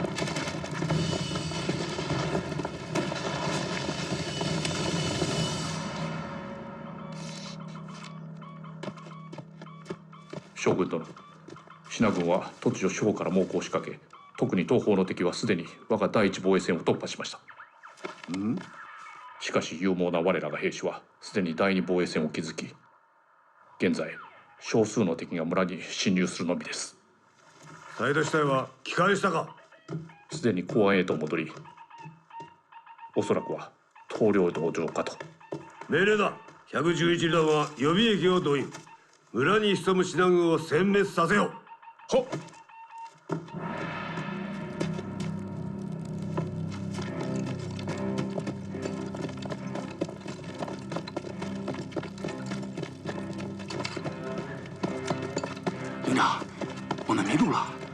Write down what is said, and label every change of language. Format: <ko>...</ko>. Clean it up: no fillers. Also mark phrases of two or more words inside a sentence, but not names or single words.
<ja>将軍殿、信軍は突如四方から猛攻を仕掛け、特に東方の敵はすでに我が第一防衛線を突破しました。しかし勇猛な我らが兵士はすでに第二防衛線を築き、現在少数の敵が村に侵入するのみです。サイド支隊は帰還したか？すでに公安へと戻り、おそらくは棟梁道場かと。命令だ。111団は予備役を動員。村に潜む信濃軍を殲滅させよ。はっ。</ja> <zh>营长，我们迷路了。</zh>